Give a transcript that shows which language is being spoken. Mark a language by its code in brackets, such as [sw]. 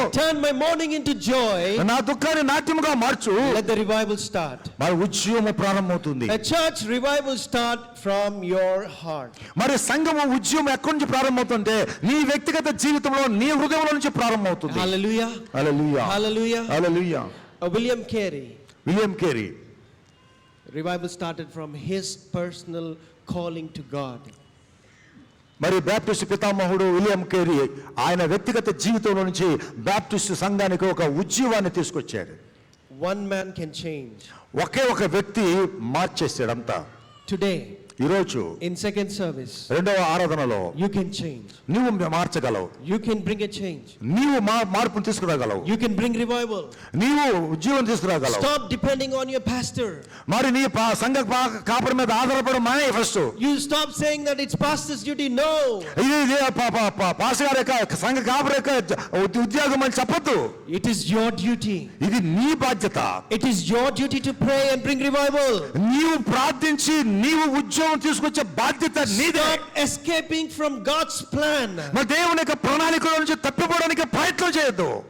[en] Turn my mourning into joy. [te] నా దుఃఖాన్ని నాట్యముగా మార్చు. [en] Let the revival start. [te] మరి ఉజ్జీవము ప్రారంభమవుతుంది. [en] A church revival start from your heart. [te] మరి సంఘము ఉజ్జీవం ఎక్కడి నుంచి ప్రారంభమవుతుంటే నీ వ్యక్తిగత జీవితంలో నీ హృదయంలో నుంచి ప్రారంభమవుతుంది. [en] Hallelujah. [te] Hallelujah. [en] Hallelujah. [te] Hallelujah. [en] William Carey. [te] William Carey. [en] Revival started from his personal calling to God. [te] మరి బాప్టిస్ట్ పితామహుడు విలియం కేరీ ఆయన వ్యక్తిగత జీవితంలో నుంచి బాప్టిస్ట్ సంఘానికి ఒక ఉజ్జీవాన్ని తీసుకొచ్చాడు. [en] One man can change. [te] ఒకే ఒక వ్యక్తి మార్చేసాడు అంతా. [en] Today, [te] ఈరోజు [en] in second service, [te] రెండవ ఆరాధనలో [en] you can change. [te] నీవు మార్చగలవు. [en] You can bring a change. [te] నీవు మార్పును తీసుకురాగలవు. [en] You can bring revival. [te] నీవు ఉజ్జీవం తీసుకురాగలవు. [en] Stop depending on your pastor. [te] మరి నీ సంఘ కాపరి మీద ఆధారపడడం మానే first. [en] You stop saying that it's pastor's duty. No. [te] ఇది పాస్టర్ గారి యొక్క సంఘ కాపరి యొక్క ఉద్యోగం అని చెప్పొద్దు. [en] It is your duty. [te] ఇది నీ బాధ్యత. [en] It is your duty to pray and bring revival. [te] నీవు ప్రార్థించి నీవు ఉద్యోగం తీసుకొచ్చే బాధ్యత నీదే. [en] Stop escaping from God's plan. [te] మరి దేవుని యొక్క ప్రణాళికలో నుంచి తప్పిపోవడానికి ప్రయత్నం చేయొద్దు.